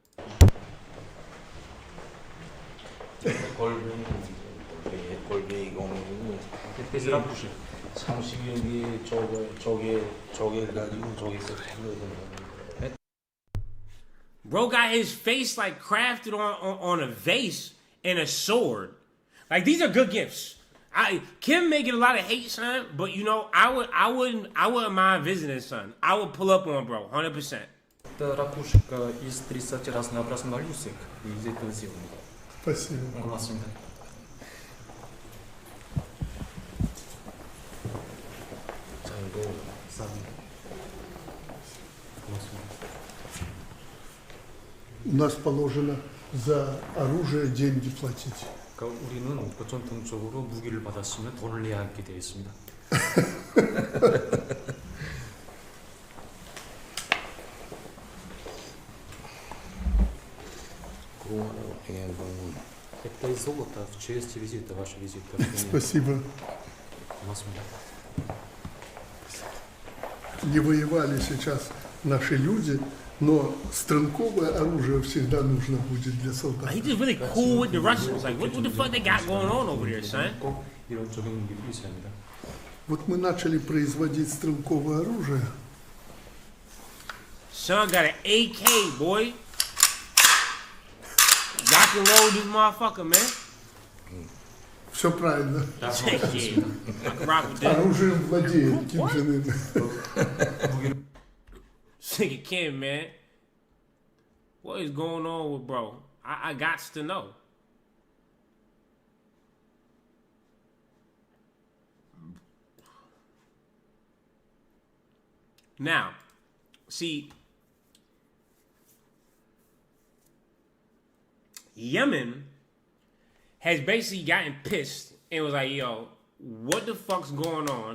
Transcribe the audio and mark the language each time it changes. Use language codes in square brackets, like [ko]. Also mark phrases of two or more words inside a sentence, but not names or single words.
[en] Bro got his face like crafted on a vase and a sword. Like, these are good gifts. Kim may get a lot of hate, son, but you know, I wouldn't mind visiting, son. I would pull up on bro, 100%. [ru] Ракушка из 30 разнообразных моллюсок из этого сделаны. Спасибо. Классно. [ko] 자, 이거 쌈. [ru] У нас положено за оружие деньги платить. [ko] 그러니까 우리는 전통적으로 무기를 받았으면 돈을 내야 하게 되어 있습니다. [ru] Это из золота в честь визита, ваша визита. Спасибо. [ko] 고맙습니다. [ru] Не воевали сейчас наши люди, Но стрелковое оружие всегда нужно будет для солдат. [en] He just really cool with the Russians. Like, what the fuck they got going on over there, son? [ko] 이런 적용이 있습니다. [ru] Вот мы начали производить стрелковое оружие. [en] Son got an AK, boy. Rock and roll this motherfucker, man. [ru] Все правильно. Оружием владеет Ким Чен Ын. [en] Nigga Kim, man. What is going on with bro? I got to know. Now, see, Yemen has basically gotten pissed and was like, yo, what the fuck's going on?